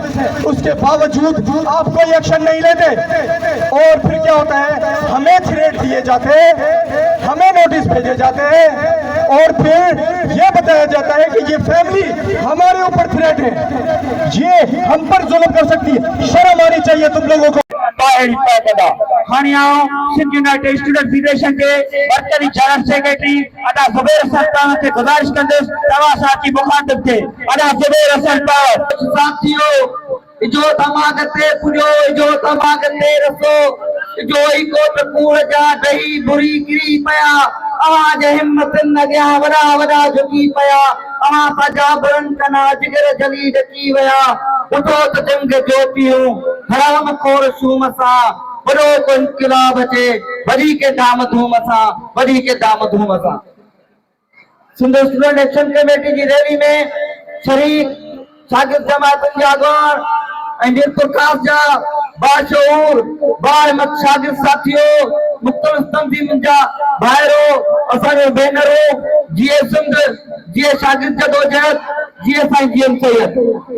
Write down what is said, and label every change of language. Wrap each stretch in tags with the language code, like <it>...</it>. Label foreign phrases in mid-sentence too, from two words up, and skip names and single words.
<ur>اس کے باوجود آپ کوئی ایکشن نہیں لیتے۔ اور پھر کیا ہوتا ہے، ہمیں تھریٹ دیے جاتے ہیں، ہمیں نوٹس بھیجے جاتے ہیں اور پھر یہ بتایا جاتا ہے کہ یہ فیملی ہمارے اوپر تھریٹ ہے، یہ ہم پر ظلم کر سکتی ہے. شرم آنی چاہیے تم لوگوں کو.</ur> <sd>सिंध यूनाइटेड स्टूडेंट फेडरेशन के मरकजी जनरल सेक्रेटरी अदा ज़ुबैर हसन पावर से गुजारिश कंदुसि तव्हां साथी मुखातिब थे। अदा ज़ुबैर हसन पावर साथियों, जो तमागते पुजो, जो तमागते रसो, जो इको टकूर जा दही बुरी गिरी पया, आवाज हिम्मत न गया वड़ा वड़ा झुकी पया, अवा सजा बुरन कना जिगर जली डकी वया, उठो तो जंग ज्योतियूं हराम खोर शूम सा, बड़ो को इनकलाब अचे वरी के दाम धूम सा, वरी के दाम धूम सा। सिंध स्टूडेंट एक्शन कमेटी जी रैली में शरीक शागिर्द जमातुनि जा अॻवान ऐं मीरपुर खास जा बाशऊर बाहिम्मत शागिर्द साथियों, मुख़्तलिफ़ तंज़ीमुनि जा भाइरो, असांजो भेनरो, जीए सिंध, जीए शागिर्द जदोजहद, जीए साईं जीएम सैयद।</sd>